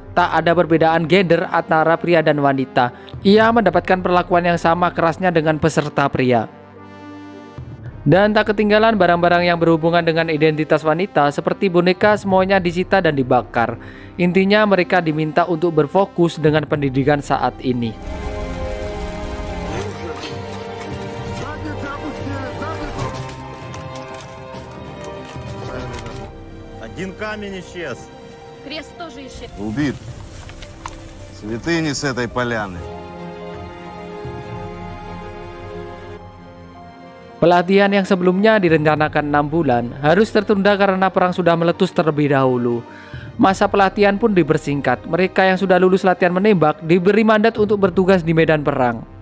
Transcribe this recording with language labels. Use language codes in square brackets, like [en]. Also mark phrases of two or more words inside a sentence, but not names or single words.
[id] Tak ada perbedaan gender antara pria dan wanita. Ia mendapatkan perlakuan yang sama kerasnya dengan peserta pria. Dan tak ketinggalan barang-barang yang berhubungan dengan identitas wanita seperti boneka semuanya disita dan dibakar. Intinya mereka diminta untuk berfokus dengan pendidikan saat ini. [ru] Один камень исчез. Крест тоже исчез. Убит. Святыни с этой поляны. [id] Pelatihan yang sebelumnya direncanakan 6 bulan harus tertunda karena perang sudah meletus terlebih dahulu. Masa pelatihan pun dipersingkat. Mereka yang sudah lulus latihan menembak diberi mandat untuk bertugas di medan perang.